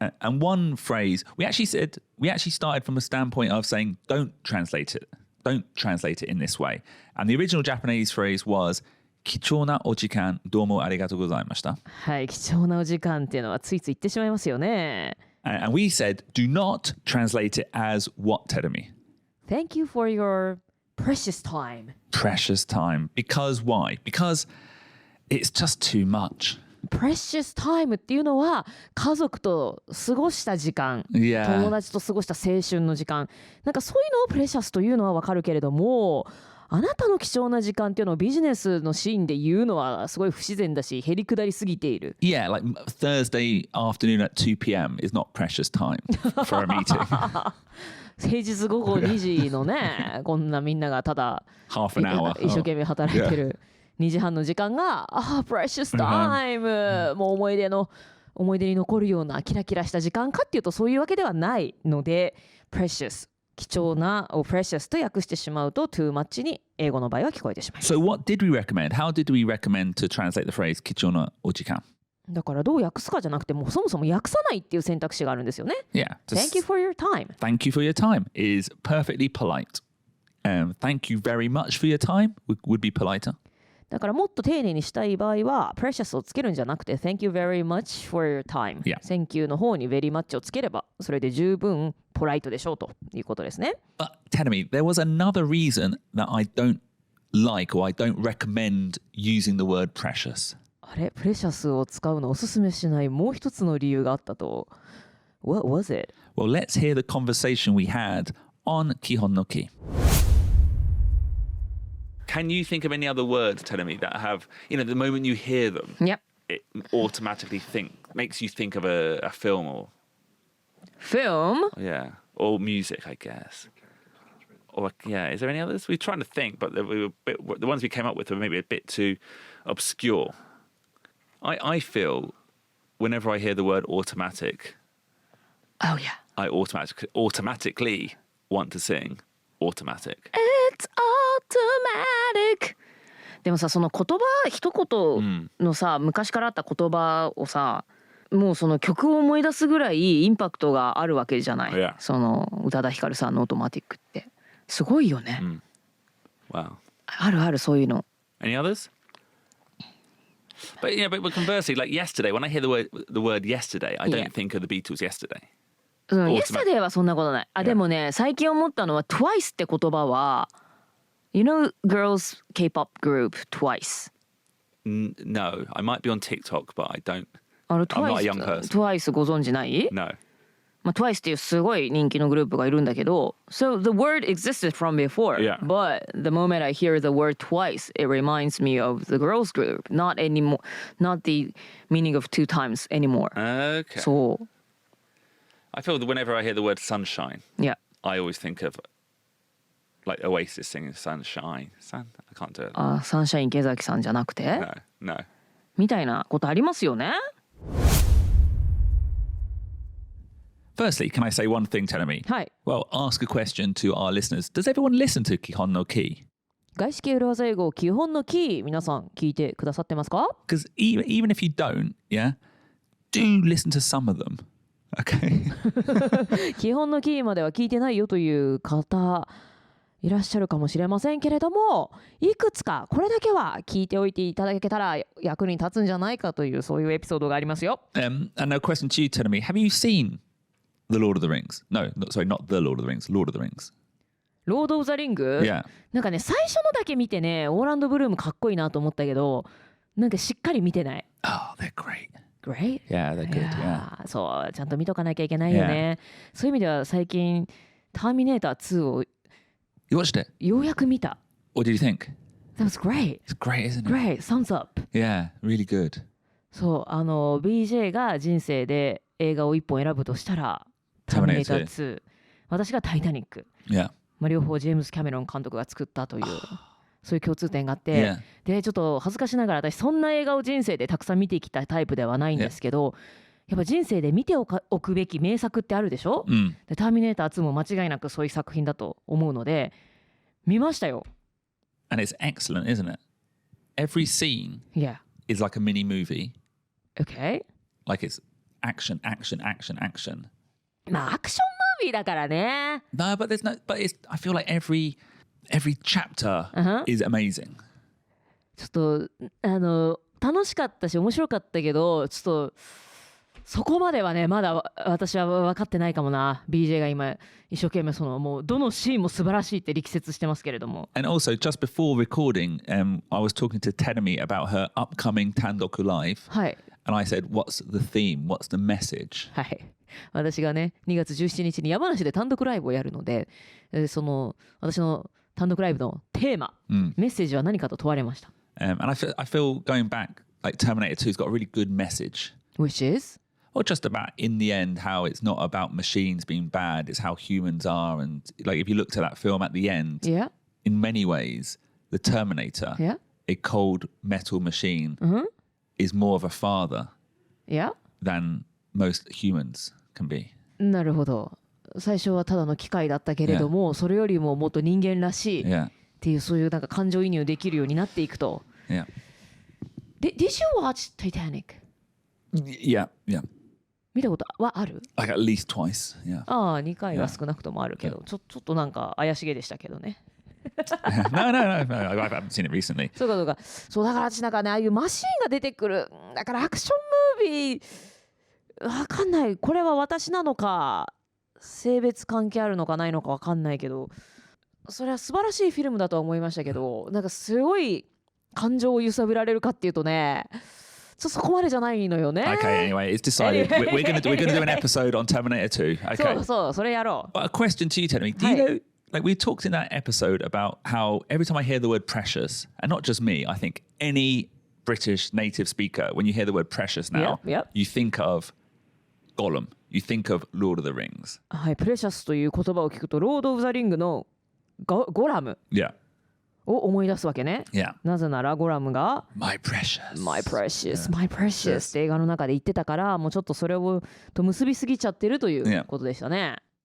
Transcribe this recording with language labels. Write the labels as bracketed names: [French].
[English] And one phrase, we actually started from a standpoint of saying, don't translate it. Don't translate it in this way. And the original Japanese phrase was [Japanese] 貴重なお時間どうもありがとうございました。はい、貴重なお時間っていうのはついつい言ってしまいますよね。 [English] And we said, do not translate it as what, Terumi? Thank you for your precious time. Precious time. Because why? Because it's just too much.Precious [Japanese] time っていうのは家族と過ごした時間、友達と過ごした青春の時間、なんかそういうのをプレシャスというのはわかるけれども、あなたの貴重な時間っていうのをビジネスのシーンで言うのはすごい不自然だし、へりくだりすぎている。 [English] Yeah, like Thursday afternoon at 2 p.m. is not precious time for a meeting. [Japanese] 平日午後2時のね、こんなみんながただ [English] Half an hour. [Japanese] 一生懸命働いてる。 2時半の時間がprecious time、もう思い出に残るようなキラキラした時間かっていうとそういうわけではないので precious 貴重なを precious と訳してしまうと too much に英語の場合は聞こえてしまいます。 [English] So what did we recommend? How did we recommend to translate the phrase 貴重なお時間？ [Japanese] だからどう訳すかじゃなくてもうそもそも訳さないっていう選択肢があるんですよね。 [English] Yeah. Thank you for your time. Thank you for your time is perfectly polite. Thank you very much for your time would be politer. [Japanese] だからもっと丁寧にしたい場合は precious をつけるんじゃなくて [English] Thank you very much for your time、 [Japanese] Thank you の方に very much をつければそれで十分ポライトでしょうということですね。 [English] But tell me, there was another reason that I don't like or I don't recommend using the word precious. [Japanese] あれ、プレシャスを使うのおすすめしないもう一つの理由があったと。 [English] What was it? Well, let's hear the conversation we had on 基本のKEY.Can you think of any other words, Terumi, that have, the moment you hear them, it automatically makes you think of a film or... Film? Yeah, or music, I guess. Or, is there any others? We're trying to think, but the ones we came up with were maybe a bit too obscure. I feel whenever I hear the word automatic, oh yeah, I automatically want to sing automatic.It's [Japanese] automatic でもさその言葉一言のさ、昔からあった言葉をさもうその曲を思い出すぐらいインパクトがあるわけじゃない、その宇多田ヒカルさんのオートマティックってすごいよね、 [English] Wow. [Japanese] あるあるそういうの。 [English] Any others? But conversely, like yesterday, when I hear the word yesterday, I don't think of the Beatles yesterday. [Japanese] Yesterday はそんなことない。でもね最近思ったのは Twice って言葉は [English] You know girls K-pop group Twice? No, I might be on TikTok, but I don't. I'm not a young person. [Japanese] Twice ご存知ない？ [English] No. Twice [Japanese] っていうすごい人気のグループがいるんだけど [English] So the word existed from before、but the moment I hear the word Twice it reminds me of the girls group not the meaning of two times anymore. Okay. [Japanese] そう。 [English] I feel that whenever I hear the word sunshine, I always think of like Oasis singing Sunshine. I can't do it. [Japanese] サンシャイン池崎さんじゃなくて [English] No. [Japanese] みたいなことありますよね。 [English] Firstly, can I say one thing, Terumi? [Japanese] はい。 [English] Well, ask a question to our listeners. Does everyone listen to 基本のKEY? [Japanese] 外資系裏技英語基本のキー皆さん聞いてくださってますか？ [English] Because even if you don't, do listen to some of them. Okay. [Japanese] 基本のキーまでは聞いてないよという方いらっしゃるかもしれませんけれども、いくつかこれだけは聞いておいていただけたら役に立つんじゃないかというそういうエピソードがありますよ。 [English] And a question to you, Terumi. Have you seen The Lord of the Rings? No, sorry, not The Lord of the Rings. Lord of the Rings. [Japanese] ロード・オブ・ザ・リング、 [English] Yeah. [Japanese] なんかね最初のだけ見てねオーランド・ブルームかっこいいなと思ったけどなんかしっかり見てない。 [English] Oh, they're great. Great? Yeah, they're good. [Japanese] い [English] Yeah. [Japanese] やそうちゃんと見とかなきゃいけないよね、そういう意味では最近ターミネーター2を [English] You watched it? [Japanese] ようやく見た。 [English] What did you think? That was great. It's great, isn't it? Great. Thumbs up. Yeah, really good. [Japanese] そうBJ が人生で映画を一本選ぶとしたらターミネーター2、私がタイタニック、 [English] Yeah. [Japanese] 両方ジェームズ・キャメロン監督が作ったというそういう共通点があって、でちょっと恥ずかしながら私そんな映画を人生でたくさん見てきたタイプではないんですけど、やっぱ人生で見ておくべき名作ってあるでしょ、でターミネーター2も間違いなくそういう作品だと思うので見ましたよ。 [English] And it's excellent, isn't it? Every scene Yeah. is like a mini movie. Okay. Like it's action, action, action, action. [Japanese] まあアクションムービーだからね。 [English] No, but there's no. But it's. I feel like every chapter is amazing. [Japanese] ちょっと楽しかったし面白かったけどちょっとそこまではねまだ私は分かってないかもな。 BJ が今一生懸命もうどのシーンも素晴らしいって力説してますけれども。 [English] And also, just before recording, I was talking to Terumi about her upcoming Tandu Live. [Japanese] はい [English] And I said, "What's the theme? What's the message?" [Japanese] はい、私がね2月17日に山梨で単独ライブをやるので、私の単独ライブのテーマ、メッセージは何かと問われました。 [English] And I feel going back, like Terminator 2's got a really good message. Which is? Or just about in the end how it's not about machines being bad, it's how humans are. And like if you looked at that film at the end, Yeah. in many ways, the Terminator, Yeah. a cold metal machine, is more of a father Yeah. than most humans can be. [Japanese] なるほど。最初はただの機械だったけれども、それよりももっと人間らしいっていうそういうなんか感情移入できるようになっていくと。 [English] Yeah. Did you watch Titanic? Yeah. [Japanese] 見たことはある？ [English] Like at least twice. Yeah. [Japanese] ああ、2回は少なくともあるけど、ちょっとなんか怪しげでしたけどね。 [English] No. I haven't seen it recently. [Japanese] そうかそうか。そうだから私なんかねああいうマシーンが出てくる。だからアクションムービーわかんない。これは私なのか性別関係あるのかないのかわかんないけど、それは素晴らしいフィルムだとは思いましたけど、なんかすごい感情を揺さぶられるかっていうとね。そこまでじゃないのよね。 [English] Okay, anyway, it's decided. We're going to do an episode on Terminator 2. Okay. [Japanese] そう、それやろう。 [English] But a question to you, Terumi. Do you know, like we talked in that episode about how every time I hear the word precious, and not just me, I think any British native speaker, when you hear the word precious now, Yep. you think of Gollum. You think of Lord of the Rings. [Japanese] はい、プレシャスという言葉を聞くと、ロード・オブ・ザ・リングのゴラム [English] Yeah. [Japanese] を思い出すわけね。 [English] Yeah. [Japanese] なぜならゴラムが [English] My precious. My precious, my precious [Japanese] って映画の中で言ってたから、もうちょっとそれをと結びすぎちゃってるということでしたね。